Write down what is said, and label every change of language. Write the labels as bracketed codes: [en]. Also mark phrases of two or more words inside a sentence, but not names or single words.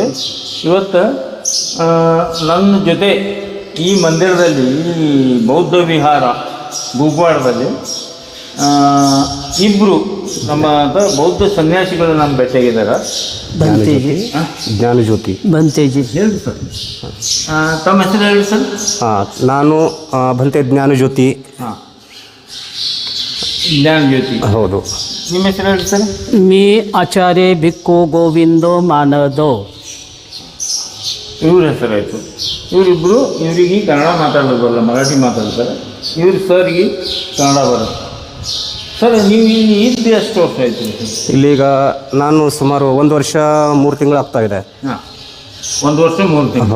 [kn] ಇವತ್ತು ನನ್ನ ಜೊತೆ ಈ ಮಂದಿರದಲ್ಲಿ, ಈ ಬೌದ್ಧ ವಿಹಾರ ಗುಗ್ವಾಡದಲ್ಲಿ ಇಬ್ಬರು ನಮ್ಮ ಬೌದ್ಧ ಸನ್ಯಾಸಿಗಳು ನಮ್ಮ ಭೇಟಿಯಾಗಿದ್ದಾರೆ. ಬಂತೇಜಿ, ಜ್ಞಾನಜ್ಯೋತಿ. ಬಂತೇಜಿ ಹೇಳಿ ಸರ್, ತಮ್ಮ ಹೆಸರು ಹೇಳಿ ಸರ್. ನಾನು ಬಂತೆ ಜ್ಞಾನಜ್ಯೋತಿ. ಜ್ಞಾನಜ್ಯೋತಿ, ಹೌದು. ನಿಮ್ಮ ಹೆಸರು ಹೇಳಿ ಸರ್. [mr] मी आचार्य भिक्खू गोविंदो मानदो. [kn] ಇವ್ರ ಹೆಸರಾಯಿತು. ಇವರಿಬ್ಬರು, ಇವರಿಗೆ ಕನ್ನಡ ಮಾತಾಡೋದಲ್ಲ, ಮರಾಠಿ ಮಾತಾಡ್ತಾರೆ. ಇವ್ರು ಸರ್ಗೆ ಕನ್ನಡ ಬರುತ್ತೆ. ಸರ್, ನೀವು ಇಲ್ಲಿ ಇದ್ದು ಎಷ್ಟು ವರ್ಷ ಆಯಿತು? ಇಲ್ಲೀಗ ನಾನು ಸುಮಾರು 1 ವರ್ಷ 3 ತಿಂಗಳು ಆಗ್ತಾ ಇದೆ. 1 ವರ್ಷ 3 ತಿಂಗಳು.